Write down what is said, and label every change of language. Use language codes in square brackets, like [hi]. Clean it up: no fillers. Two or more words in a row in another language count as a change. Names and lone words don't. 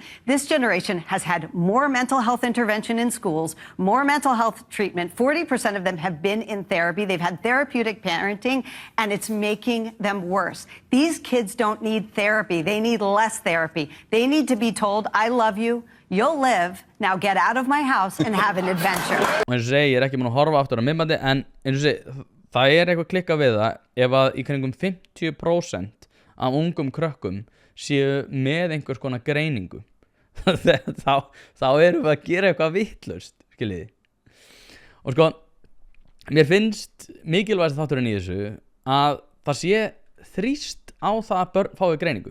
[en] This generation has had more mental health intervention in schools, more mental health treatment. 40% of them have been in therapy. They've had therapeutic parenting, and it's making them worse. These kids don't need therapy. They need less therapy. They need to be told, I love you, you'll live, now get out of my house and have an adventure. [is] Og eins og segi, ég ekki múin að horfa aftur á myndbandi, en eins og segi, það eitthvað klikkað við það ef að í kringum 50% af ungum krökkum séu með einhvers konar greiningu. þá erum við að gera eitthvað vitlaust, skiljiði. Og sko, mér finnst mikilvægast þátturinn í þessu að það sé þrýst á það að börn fái greiningu.